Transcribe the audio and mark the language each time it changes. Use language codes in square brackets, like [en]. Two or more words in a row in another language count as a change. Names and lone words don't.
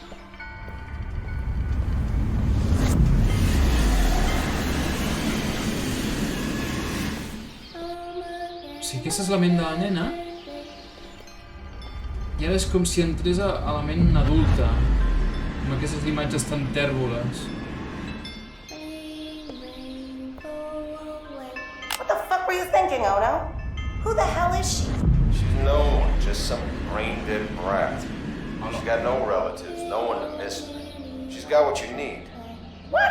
[ca] Sí, aquesta és la ment de la nena. I ara és com si entrés a la ment adulta. Amb aquestes imatges tan tèrboles. [en] Rain, rain, go away. What the fuck were you thinking, Ono? Who the hell is she? She's no one, just some brain-dead brat. She's got no relatives, no one to miss her. She's got what you need. What?